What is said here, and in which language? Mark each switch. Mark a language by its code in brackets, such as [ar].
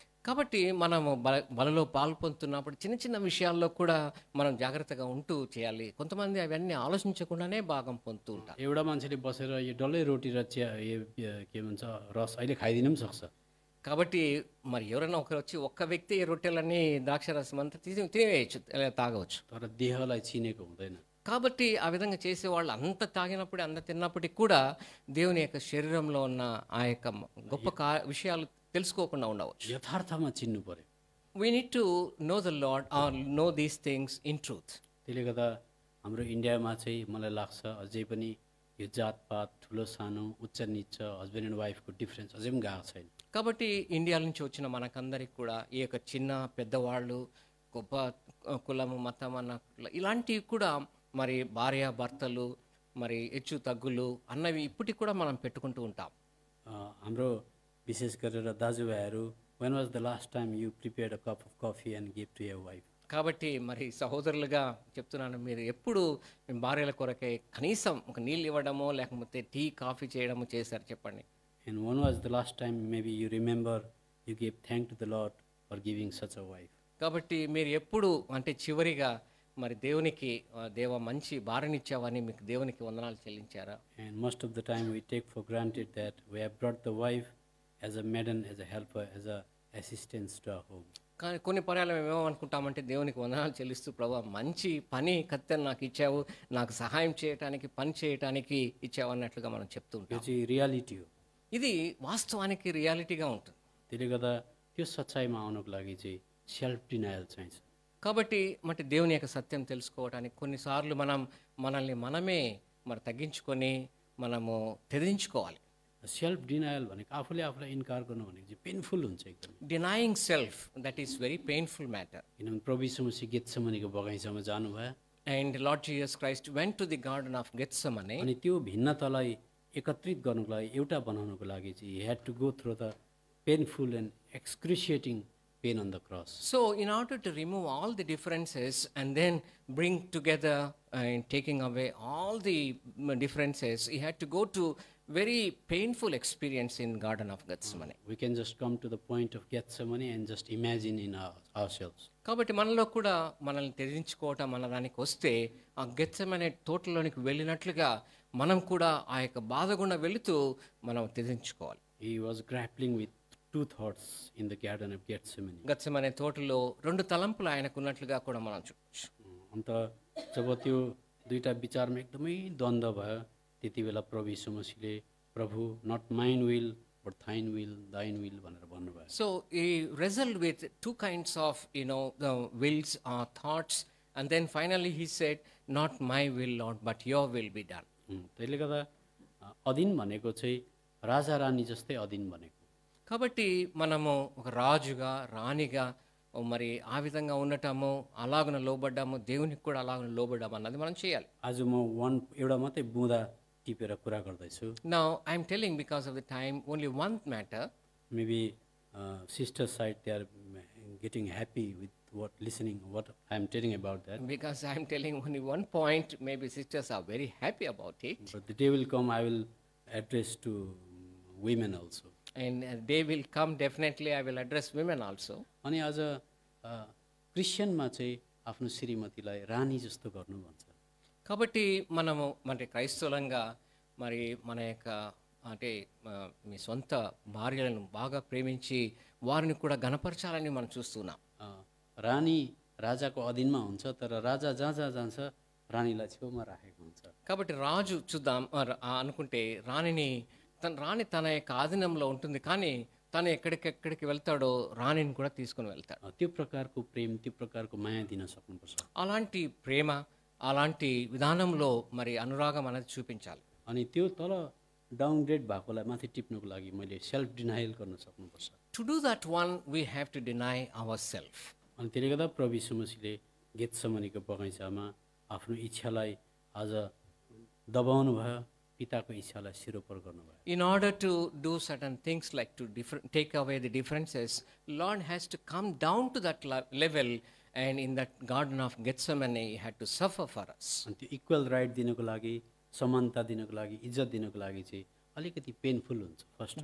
[te] కాబట్టి మనము బలలో పాల్పొందుతున్నప్పుడు చిన్న చిన్న విషయాల్లో కూడా మనం జాగ్రత్తగా ఉంటూ చేయాలి. కొంతమంది అవన్నీ ఆలోచించకుండానే భాగం పొందుతూ ఉంటారు. [ne] एउटा मान्छेले बसेर यो डल्लै रोटी र चिया के भन्छ रस अहिले खाइदिनु पनि सक्छ। [te] కాబట్టి మరి ఎవరైనా ఒకరు వచ్చి ఒక్క వ్యక్తి ఈ రొట్టెలన్నీ ద్రాక్షరసం అంతా తినేయచ్చు, తాగవచ్చు. [ne] तर देहलाई चिनेको हुँदैन। [te] కాబట్టి ఆ విధంగా చేసేవాళ్ళు అంత తాగినప్పుడు అంత తిన్నప్పటికీ కూడా దేవుని యొక్క శరీరంలో ఉన్న ఆ యొక్క గొప్ప విషయాలు తెలుసుకోకుండా ఉండవచ్చు. [ne] यथार्थमा चिन्नु पर्यो। [en] We need to know the Lord or know these things in truth. [ne] त्यसले गर्दा हाम्रो इन्डियामा चाहिँ मलाई लाग्छ अझै पनि यो जातपात ठुलो सानो उच्च निच [en] husband and वाइफको difference [ne] अझै पनि गएको छैन। [te] కాబట్టి ఇండియా నుంచి వచ్చిన మనకందరికి కూడా ఈ యొక్క చిన్న పెద్దవాళ్ళు గొప్ప కులము మతం అన్న ఇలాంటివి కూడా మరి భార్య భర్తలు మరి హెచ్చు తగ్గులు అన్నవి ఇప్పటికి కూడా మనం పెట్టుకుంటూ ఉంటాం. [ne] हाम्रो विशेष गरेर दाजुभाइहरू [en] when was the last time you prepared a cup of coffee and gave to your wife? [te] కాబట్టి మరి సహోదరులుగా చెప్తున్నాను, మీరు ఎప్పుడు మీ భార్యల కొరకే కనీసం ఒక నీళ్ళు ఇవ్వడమో లేకపోతే టీ కాఫీ చేయడమో చేశారు చెప్పండి. [en] And when was the last time maybe you remember you gave thank to the Lord for giving such a wife? [te] కాబట్టి మీరు ఎప్పుడు అంటే చివరిగా మరి దేవునికి దేవ మంచి భార్యనిచ్చావని మీకు దేవునికి వందనాలు చెల్లించారా? [en] And most of the time we take for granted that we have brought the wife as a maiden, as a helper, as a assistance to our home. [te] కానీ కొన్ని పర్యాలు మేము ఏమనుకుంటామంటే దేవునికి వందనాలు చెల్లిస్తూ ప్రభా మంచి పని కత్తెను నాకు ఇచ్చావు, నాకు సహాయం చేయటానికి పని చేయటానికి ఇచ్చావు అన్నట్లుగా మనం చెప్తూ [ne] यो [te] ఉంటాం. [ne] चाहिँ रियालिटी हो। [te] ఇది వాస్తవానికి రియాలిటీగా ఉంటుంది. [ne] त्यसले गर्दा त्यो सच्चाइमा आउनको लागि चाहिँ सेल्फ डिनायल चाहिन्छ। [te] కాబట్టి మరి దేవుని యొక్క సత్యం తెలుసుకోవడానికి కొన్నిసార్లు మనల్ని మనమే మరి తగ్గించుకొని మనము తెదించుకోవాలి. [ne] सेल्फ डिनायल भनेको आफूले आफूलाई इन्कार गर्नु भनेको चाहिँ पेनफुल हुन्छ एकदम। [en] Denying self that is very painful matter. [ne] किनभने प्रभु यीशु मसीह गेत्सेमनीको बगैँचामा जानुभयो [en] And Lord Jesus Christ went to the garden of Gethsemane. [ne] अनि त्यो भिन्नतालाई एकत्रित गर्नुको लागि एउटा बनाउनुको लागि चाहिँ [en] he had to go through the painful and excruciating pain on the cross. So in order to remove all the differences and then bring together and taking away all the differences, he had to go to very painful experience in Garden of Gethsemane. We can just come to the point of Gethsemane and just imagine in ourselves. [te] కాబట్టి మనలో కూడా మనల్ని తెరించుకోవటం అన్న దానికి వస్తే ఆ గెత్సెమనే తోటలోనికి వెళ్ళినట్లుగా మనం కూడా ఆ యొక్క బాధ గుండా వెళుతూ మనం తెరించుకోవాలి. [en] He was grappling with two thoughts in the Garden of Gethsemane. [te] Gethsemane తోటలో రెండు తలంపులు ఆయనకు ఉన్నట్లుగా కూడా మనం చూడొచ్చు. [ne] अन्त जब त्यो दुईटा विचारमा एकदमै द्वन्द्व भयो त्यति बेला प्रभु यीशु मसीहले प्रभु [en] not mine will but thine will thine will [ne] भनेर भन्नुभयो। [en] So he wrestled with two kinds of the wills or thoughts, and then finally he said, not my will Lord but your will be done. [ne] त्यसले गर्दा अधीन भनेको चाहिँ राजा रानी जस्तै अधीन भनेको। [te] కాబట్టి మనము ఒక రాజుగా రాణిగా మరి ఆ విధంగా ఉండటము అలాగున లోబడ్డాము, దేవునికి కూడా అలాగున లోబడ్డాము అన్నది మనం చేయాలి. [ne] आज म एउटा मात्रै बुँदा टिपेर कुरा गर्दैछु। [en] Now I am telling because of the time only one matter. Maybe sister side they are getting happy with listening what I am telling about that. Because I am telling only one point, maybe sisters are very happy about it. But the day will come I will address to women also. And they will come, definitely I will address women also. [ne] अनि आज क्रिस्चियनमा चाहिँ आफ्नो श्रीमतीलाई रानी जस्तो गर्नु भन्छ। [te] కాబట్టి మనము మరి క్రైస్తవులంగా మరి మన యొక్క అంటే మీ సొంత భార్యలను బాగా ప్రేమించి వారిని కూడా గణపరచాలని మనం చూస్తున్నాం. [ne] रानी राजाको अधीनमा हुन्छ तर राजा जहाँ जहाँ जान्छ रानीलाई छेउमा राखेको हुन्छ। [te] కాబట్టి రాజు చూద్దాం అనుకుంటే రాణి తన యొక్క ఆధీనంలో ఉంటుంది, కానీ తను ఎక్కడికెక్కడికి వెళ్తాడో రాణిని కూడా తీసుకుని వెళ్తాడు. [ne] त्यो प्रकारको प्रेम त्यो प्रकारको माया दिन सक्नुपर्छ। [te] అలాంటి ప్రేమ అలాంటి విధానంలో మరి అనురాగం అనేది చూపించాలి. [ne] अनि त्यो तल डाउनग्रेड भएकोलाई माथि टिप्नुको लागि मैले सेल्फ डिनायल गर्न सक्नुपर्छ। [en] To do that one we have to deny ourselves. [ne] अनि त्यसले गर्दा प्रभु यीशु मसीहले गेत्सेमनीको बगैँचामा आफ्नो इच्छालाई आज दबाउनु भयो, पिताको इच्छालाई सिरोपर गर्नुभयो। [en] In order to do certain things like to take away the differences, Lord has to come down to that level, and in that Garden of Gethsemane he had to suffer for us. [ne] अनि त्यो [en] equal right [ne] दिनको लागि, समानता दिनको लागि, इज्जत दिनको लागि चाहिँ अलिकति पेनफुल हुन्छ फर्स्ट।